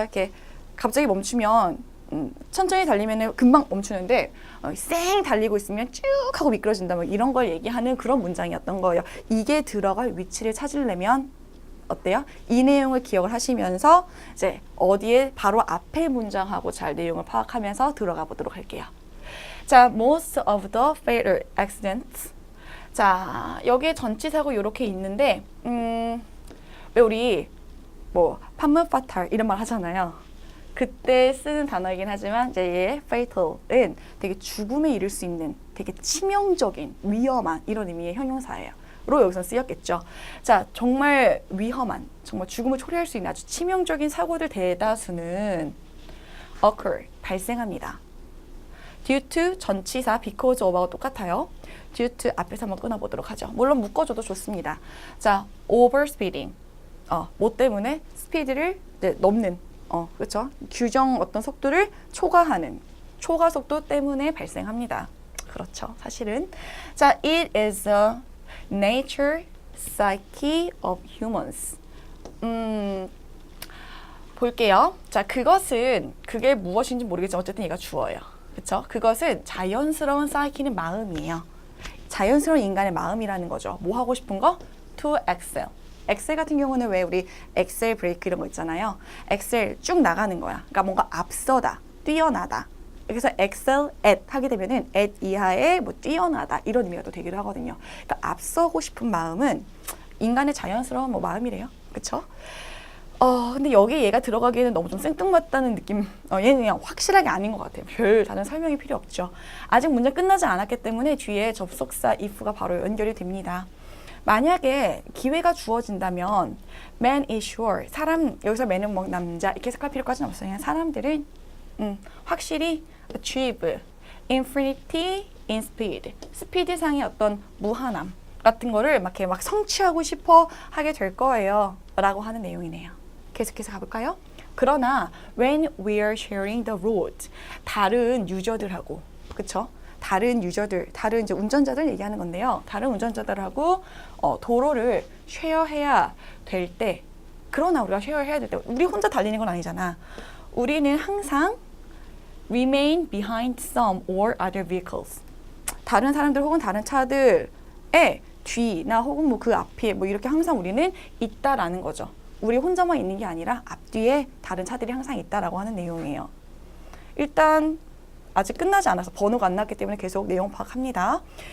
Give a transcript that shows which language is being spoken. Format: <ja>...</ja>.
<ko>이렇게 갑자기 멈추면 천천히 달리면 금방 멈추는데 쌩 달리고 있으면 쭉 하고 미끄러진다, 뭐 이런 걸 얘기하는 그런 문장이었던 거예요. 이게 들어갈 위치를 찾으려면 어때요? 이 내용을 기억을 하시면서 이제 어디에 바로 앞에 문장하고 잘 내용을 파악하면서 들어가 보도록 할게요. 자,</ko> <en>most of the fatal accidents.</en> <ko>자, 여기에 전치사고 이렇게 있는데 왜 우리 뭐 판문 파탈 이런 말 하잖아요. 그때 쓰는 단어이긴 하지만 이제 얘 fatal은 되게 죽음에 이를 수 있는 되게 치명적인, 위험한 이런 의미의 형용사예요. 로 여기서 쓰였겠죠. 자, 정말 위험한, 정말 죽음을 초래할 수 있는 아주 치명적인 사고들 대다수는 occur, 발생합니다. due to 전치사 because of하고 똑같아요. due to 앞에서 한번 끊어보도록 하죠. 물론 묶어줘도 좋습니다. 자, overspeeding, 뭐 때문에 스피드를 넘는, 그렇죠? 규정 어떤 속도를 초과하는 초과 속도 때문에 발생합니다. 그렇죠, 사실은. 자,</ko> <en>it is a nature psyche of humans.</en> <ko>볼게요. 자, 그게 무엇인지 모르겠지만 어쨌든 얘가 주어예요. 그렇죠? 그것은 자연스러운 psyche는 마음이에요. 자연스러운 인간의 마음이라는 거죠. 뭐 하고 싶은 거? to excel. 엑셀 같은 경우는 왜 우리 엑셀 브레이크 이런 거 있잖아요. 엑셀 쭉 나가는 거야. 그러니까 뭔가 앞서다, 뛰어나다. 여기서 excel at 하게 되면은 at 이하의 뭐 뛰어나다 이런 의미가 또 되기도 하거든요. 그러니까 앞서고 싶은 마음은 인간의 자연스러운 뭐 마음이래요. 그쵸? 근데 여기 얘가 들어가기에는 너무 좀 생뚱맞다는 느낌. 얘는 그냥 확실하게 아닌 것 같아요. 별 다른 설명이 필요 없죠. 아직 문제 끝나지 않았기 때문에 뒤에 접속사 if가 바로 연결이 됩니다. 만약에 기회가 주어진다면</ko> <en>man is sure.</en> <ko>사람, 여기서 man은 뭐 남자 이렇게 해석할 필요까지는 없어요. 그냥 사람들은 확실히</ko> <en>achieve infinity in speed.</en> <ko>스피드상의 어떤 무한함 같은 거를 막 이렇게 막 성취하고 싶어 하게 될 거예요. 라고 하는 내용이네요. 계속해서 가볼까요? 그러나</ko> <en>when we are sharing the road,</en> <ko>다른 유저들하고, 그쵸? 다른 유저들, 다른 이제 운전자들 얘기하는 건데요. 다른 운전자들하고 도로를 쉐어해야 될 때, 그러나 우리가 쉐어해야 될 때, 우리 혼자 달리는 건 아니잖아. 우리는 항상</ko> <en>remain behind some or other vehicles.</en> <ko>다른 사람들 혹은 다른 차들의 뒤나 혹은 뭐 그 앞에 뭐 이렇게 항상 우리는 있다라는 거죠. 우리 혼자만 있는 게 아니라 앞뒤에 다른 차들이 항상 있다라고 하는 내용이에요. 일단 아직 끝나지 않아서 번호가 안 났기 때문에 계속 내용 파악합니다.</ko>